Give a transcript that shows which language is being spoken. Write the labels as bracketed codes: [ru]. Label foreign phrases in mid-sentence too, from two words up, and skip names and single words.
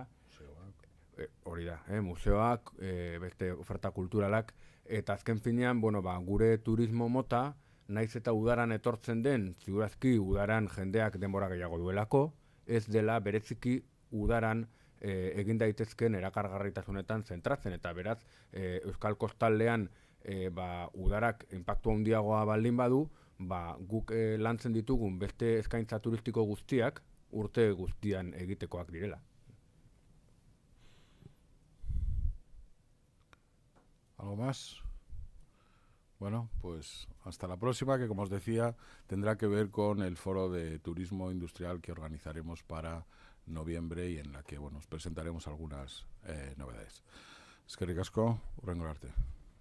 [eu] Hori da, museoak, beste oferta kulturalak, eta azken finean, gure turismo mota, naiz eta udaran etortzen den, ziurazki udaran jendeak denbora gehiago duelako, ez dela bereziki udaran egin daitezken erakargarritasunetan zentratzen, eta beraz, Euskal Kostaldean udarak inpaktu handiagoa baldin badu, guk lantzen ditugun beste eskaintza turistiko guztiak urte guztian egitekoak direla. [es] ¿Algo más? Bueno, pues hasta la próxima, que como os decía, tendrá que ver con el foro de turismo industrial que organizaremos para noviembre y en la que os presentaremos algunas novedades. [eu] Eskerrik asko, hurrengo arte.